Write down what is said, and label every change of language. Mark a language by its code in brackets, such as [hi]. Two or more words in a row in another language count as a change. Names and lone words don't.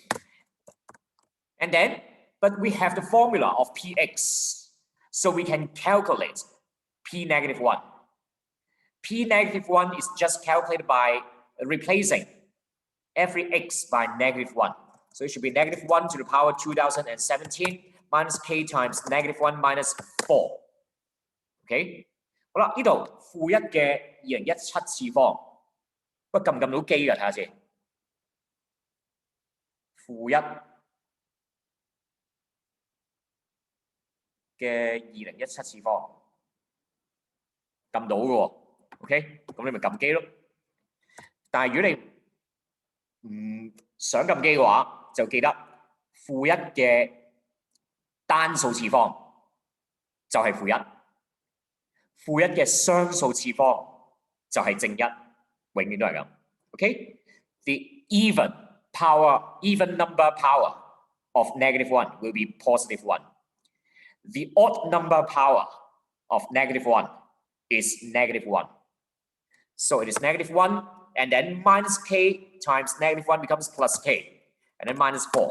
[en] And then, but we have the formula of px, so we can calculate p negative 1. P negative 1 is just calculated by replacing every x by negative 1. So it should be negative 1 to the power 2017 minus k times negative 1 minus 4. Okay? [yue] 好啦，呢度負1嘅2017次方，不過撳唔撳到機㗎？睇下先。負1嘅2017次方，撳到嘅喎。OK， 咁你咪撳機咯。但係如果你唔想撳機嘅話，就記得負1嘅單數次方就係負1，負1嘅雙數次方就係正1，永遠都係咁。OK， [en] the even number power of negative 1 will be positive 1. The odd number power of negative 1 is negative 1. So it is -1, and then minus k times -1 becomes plus k, and then minus 4.